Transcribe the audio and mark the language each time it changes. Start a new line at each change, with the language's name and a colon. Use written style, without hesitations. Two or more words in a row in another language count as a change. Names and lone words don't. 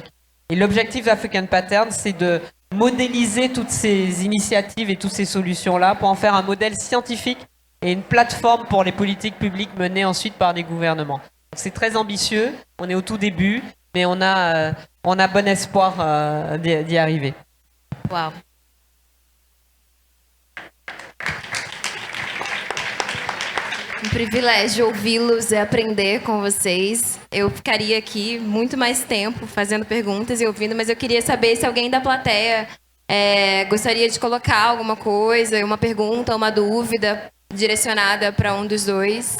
French: Et l'objectif d'African Pattern, c'est de modéliser toutes ces initiatives et toutes ces solutions-là pour en faire un modèle scientifique et une plateforme pour les politiques publiques menées ensuite par les gouvernements. C'est très ambitieux, on est au tout début, mais on a bon espoir d'y arriver.
Portuguese: Uau! Um privilégio ouvi-los e aprender com vocês. Eu ficaria aqui muito mais tempo fazendo perguntas e ouvindo, mas eu queria saber se alguém da plateia gostaria de colocar alguma coisa, uma pergunta, uma dúvida direcionada para um dos dois.